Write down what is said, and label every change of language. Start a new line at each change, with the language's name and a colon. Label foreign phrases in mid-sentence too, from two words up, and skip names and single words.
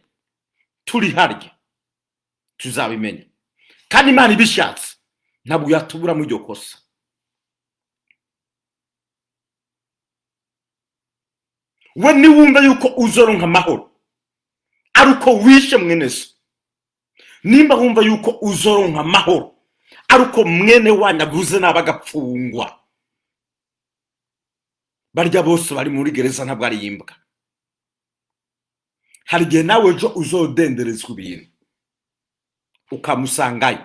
Rundi: Turi harya tuzabimenya, kandi Imana ibishatse ntabwo yatubura mu iryo kosa. We niwumva yuko uzoronka amahoro ari uko wishe mwene so, nimba wumva yuko uzoronka amahoro ari uko mwene wanyu aguze n'abagapfungwa, barya bose bari muri gereza ntabwo ari imbwa. Hari igihe nawe ejo uzodenderezwa ibintu ukamusangayo.